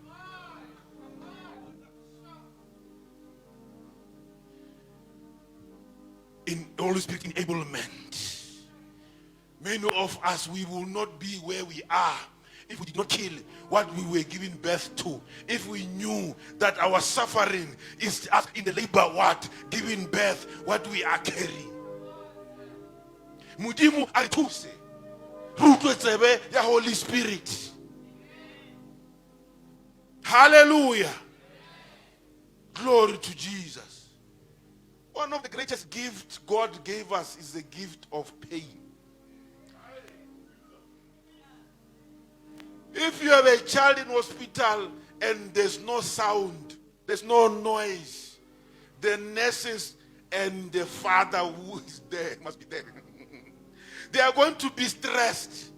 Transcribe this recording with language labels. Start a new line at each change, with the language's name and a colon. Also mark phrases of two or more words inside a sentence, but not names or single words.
English: In Holy Spirit enablement, many of us, we will not be where we are if we did not kill what we were giving birth to. If we knew that our suffering is us in the labor ward giving birth what we are carrying.
Venda: Mudimu arituse rutwe tsebe ya
English: Holy Spirit. Hallelujah. Glory to Jesus. One of the greatest gifts God gave us is the gift of pain. If you have a child in hospital and there's no sound, there's no noise, the nurses and the father who is there, must be there, they are going to be stressed.